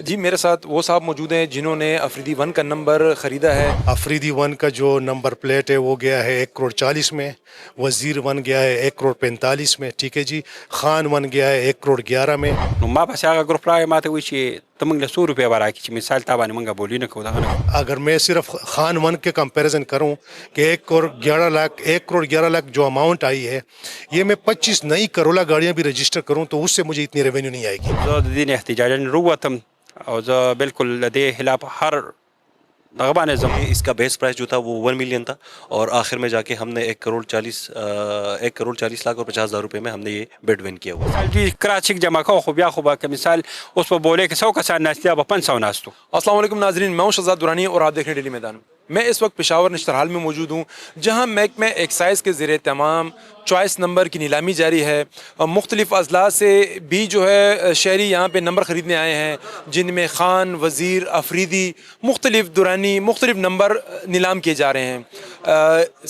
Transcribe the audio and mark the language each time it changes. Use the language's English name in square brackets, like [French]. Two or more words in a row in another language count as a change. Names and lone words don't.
[Urdu] جی میرے ساتھ وہ صاحب موجود ہیں جنہوں نے افریدی 1 کا نمبر خریدا ہے۔ افریدی 1 کا جو [English] number plate [Urdu] ہے وہ گیا ہے 1,40 میں، وزیر 1 گیا ہے 1,45 میں، ٹھیک ہے جی، خان 1 گیا ہے 1,11 میں۔ [Pashto] نو ما پسې هغه ګروپ راغی ما ته وایي چې ته موږ له 100 روپۍ به راکړي چې مثال تا باندې موږ بولي نه کوو دغه نه کوو. [Urdu] اگر میں صرف خان 1 کے کمپیریزن کروں کہ 1,11 لاکھ جو اماؤنٹ آئی ہے، یہ میں 25 نئی کرولا گاڑیاں بھی رجسٹر کروں تو اس سے مجھے اتنی ریونیو نہیں آئے گی۔ [Pashto] زه د دې نه احتجاجاً راووتم او زه بالکل له دې خلاف هر دغه باندې ځم. [Urdu] اس کا [English] base price [Urdu] جو تھا وہ 1 ملین تھا اور آخر میں جا کے ہم نے 1,40,50,000 روپے میں ہم نے یہ [English] bid won [Urdu] کیا ہوا. [Pashto] مثال دوی کراچک جمع کوو خو بیا خو به که مثال اوس په بولې کې 100 کسان ناست دي به 500 ناست وو. [Arabic] السلام علیکم [Urdu] ناظرین، میں ہوں شہزاد درانی اور آپ دیکھ رہے ہیں ڈیلی میدان۔ میں اس وقت پشاور نشترحال میں موجود ہوں جہاں محکمہ ایکسائز کے زیر اہتمام [English] choice number [Urdu] کی نیلامی جاری ہے۔ مختلف اضلاع سے بھی جو ہے شہری یہاں پہ نمبر خریدنے آئے ہیں، جن میں خان، وزیر، افریدی، مختلف دورانی، مختلف نمبر نیلام کیے جا رہے ہیں۔